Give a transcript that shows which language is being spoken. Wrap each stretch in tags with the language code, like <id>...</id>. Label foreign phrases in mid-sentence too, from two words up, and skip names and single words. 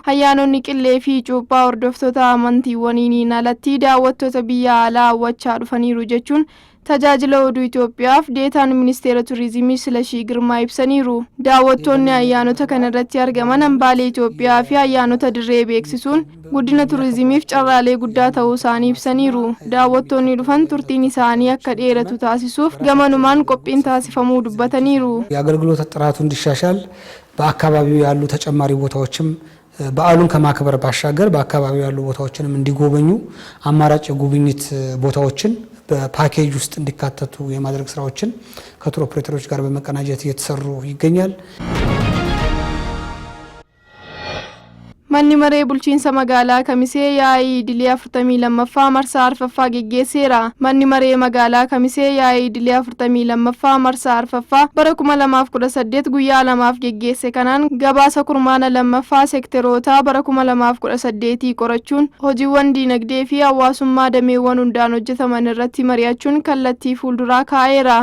<om>Ayyaanonni qillee fi cuuphaa hordoftoota amantiiwwaniin alatti daawwattoota biyya alaa hawwachaa dhufaniiru jechuun tajaajila oduu Itoophiyaaf deetaan ministeera turizimii Silashii Girmaa ibsaniiru. Daawwattoonni ayyaanota kana irratti argaman hambaalee Itoophiyaa fi ayyaanota dirree beeksisuun guddina turizimiif carraalee guddaa ta'uu isaanii ibsaniiru. Daawwattoonni dhufan turtiin isaanii akka dheeratu taasisuuf gamanumaan qophiin taasifamuu dubbataniiru.</om> <am>የአገልግሎት ጥራቱ እንዲሻሻል በአካባቢው ያሉ ተጨማሪ ቦታዎችም በዓሉን ከማክበር ባሻገር በአካባቢው ያሉ ቦታዎችንም እንዲጎበኙ አማራጭ የጉብኝት ቦታዎችን በፓኬጅ ውስጥ እንዲካተቱ የማድረግ ስራዎችን ከቱር ኦፕሬተሮች ጋር በመቀናጀት እየተሰሩ ይገኛል።</am> <om>Manni maree bulchiinsa magaalaa Kamisee yaa'ii idilee 42ffaa marsaa arfaffaa geggeesseera. Manni maree magaalaa Kamisee yaa'ii idilee 42ffaa marsaa arfaffaa bara 2018 guyyaa lamaaf geggeesse kanaan gabaasa kurmaana lammaffaa seekteroota bara 2018 qorachuun hojiiwwan diinagdee fi hawaasummaa dameewwan hundaan hojjetaman irratti mari'achuun kallattii fuulduraa kaa'eera.</om>